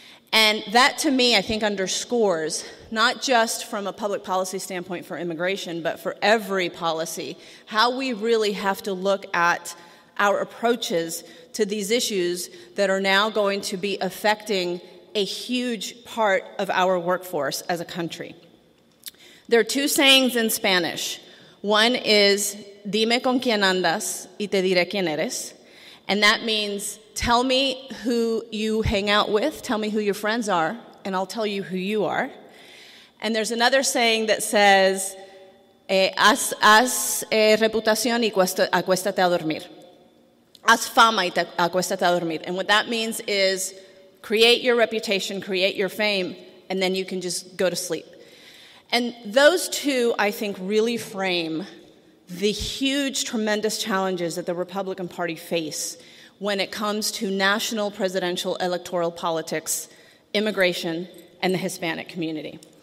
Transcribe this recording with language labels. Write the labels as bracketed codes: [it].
[en] And that, to me, I think underscores, not just from a public policy standpoint for immigration, but for every policy, how we really have to look at our approaches to these issues that are now going to be affecting a huge part of our workforce as a country. There are 2 sayings in Spanish. One is, [es] dime con quién andas y te diré quién eres. [en] And that means, tell me who you hang out with, tell me who your friends are, and I'll tell you who you are. And there's another saying that says, [es] haz reputación y acuéstate a dormir. Haz fama y acuéstate a dormir. [en] And what that means is, create your reputation, create your fame, and then you can just go to sleep. And those 2, I think, really frame the huge, tremendous challenges that the Republican Party face when it comes to national presidential electoral politics, immigration, and the Hispanic community.